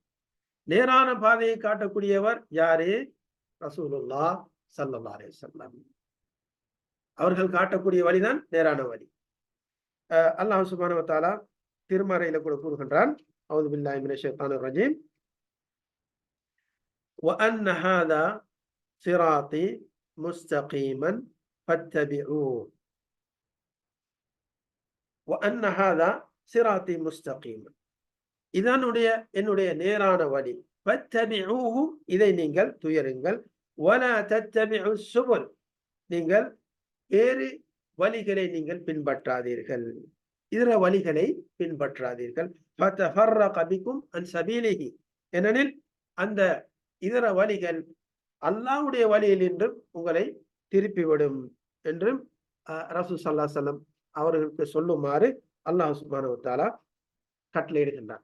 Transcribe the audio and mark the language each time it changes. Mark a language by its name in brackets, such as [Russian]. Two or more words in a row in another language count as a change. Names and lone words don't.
[Tamil] நேரான பாதையை காட்டக்கூடியவர் யாரு? [Arabic] رسول الله صلى الله عليه وسلم. [Tamil] அவர்கள் காட்டக்கூடிய வழிதான் நேரான வழி. [Arabic] الله سبحانه وتعالى [Tamil] திருமறையில கூட கூறுகின்றான், [Arabic] أعوذ بالله من الشيطان الرجيم, وأن هذا صراطي مستقيما فاتبعوه وأن هذا صراطي مستقيما, [Tamil] இதான் என்னுடைய நேரான வழி. ஃபத்தபிஊஹு, இதை நீங்கள் துயருங்கள். [Arabic] ولا تتبعوا السبل, [Tamil] நீங்கள் வேறு வழிகளை நீங்கள் பின்பற்றாதீர்கள், இதர வழிகளை பின்பற்றாதீர்கள். [Arabic] فتفرق بكم عن سبيله, [Tamil] ஏனெனில் அந்த இதர வழிகள் அல்லாஹ்வுடைய வழியில் என்றும் உங்களை திருப்பிவிடும் என்றும் [Arabic] رسول صلى الله عليه وسلم [Tamil] அவர்களுக்கு சொல்லுமாறு [Arabic] الله سبحانه وتعالى [Tamil] கட்டளையிடுகின்றார்.